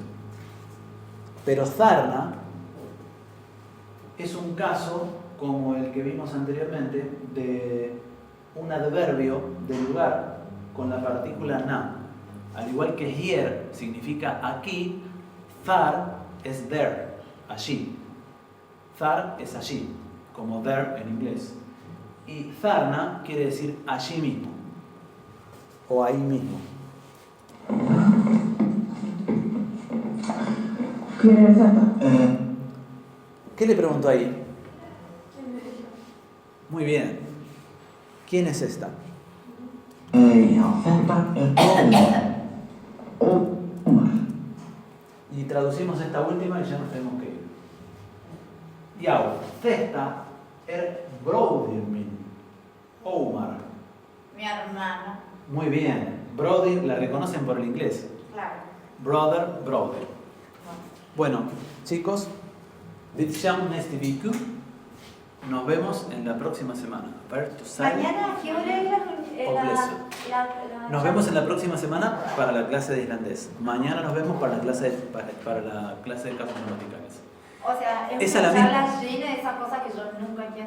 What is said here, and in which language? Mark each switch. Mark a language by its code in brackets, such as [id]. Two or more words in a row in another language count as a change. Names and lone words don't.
[es] Pero Zarna es un caso como el que vimos anteriormente, de un adverbio de lugar con la partícula na. Al igual que here significa aquí, thar es there, allí. Thar es allí, como there en inglés. Y tharna quiere decir allí mismo, o ahí mismo. [is] Hver er þetta? [es] ¿Qué le preguntó ahí? Muy bien. ¿Quién es esta? [is] Já, þetta Ómar. [es] Y traducimos esta última y ya nos tenemos que ir. Ya, esta es [is] bróðir minn, [es] Ómar. Mi hermana. Muy bien. Brody la reconocen por el inglés. Claro. [en] Brother, brother. [es] Bueno, chicos, [is] við sjáum næstu viku. [es] Nos vemos en la próxima semana. Mañana, ¿a qué hora es Nos vemos en la próxima semana para la clase de islandés. Mañana nos vemos para la clase de campos gramaticales. O sea, es Esa una la charla misma. llena de esas cosas que yo nunca entiendo.